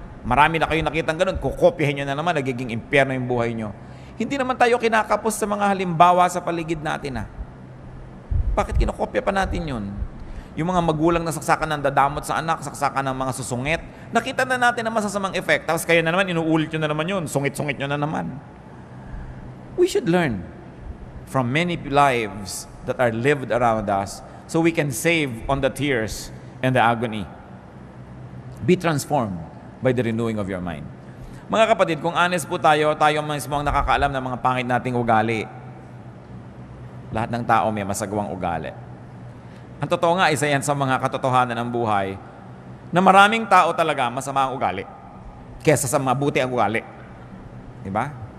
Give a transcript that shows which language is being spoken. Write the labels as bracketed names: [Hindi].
[Filipino] Marami na kayo nakitang ganun, kukopihin nyo na naman, nagiging impyerno yung buhay nyo. Hindi naman tayo kinakapos sa mga halimbawa sa paligid natin. Bakit kinokopya pa natin yun? Yung mga magulang na saksakan ng dadamot sa anak, saksakan ng mga susungit, nakita na natin ang masasamang effect. Tapos kayo na naman, inuulit nyo na naman yun, sungit-sungit nyo na naman. [English] We should learn from many lives that are lived around us so we can save on the tears and the agony. Be transformed by the renewing of your mind. [Filipino] Mga kapatid, kung honest po tayo mismo ang nakakaalam ng mga pangit nating ugali. Lahat ng tao may masagawang ugali. Ang totoo nga, isa yan sa mga katotohanan ng buhay na maraming tao talaga masama ang ugali kesa sa mabuti ang ugali. Diba?